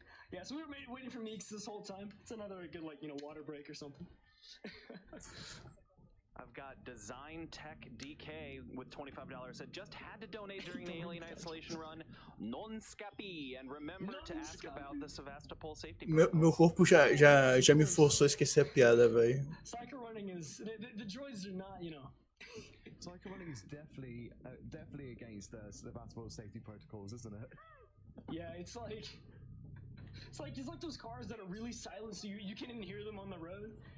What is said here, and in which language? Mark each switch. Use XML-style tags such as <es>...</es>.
<en>Yeah, so we were waiting for Meeks this whole time. It's another good, like, you know, water break or something. I've got Design Tech DK with $25. Said just had to donate during the Alien Isolation run. Non scapi, and remember to ask about the Sevastopol safety.</en> <pt>Meu corpo já me forçou a esquecer a piada, velho.</pt> <en>Psycho running is the droids are not, you know. Psycho running is definitely against the Sevastopol safety protocols, isn't it? Yeah, it's like those cars that are really silent, so you can't even hear them on the road.</en>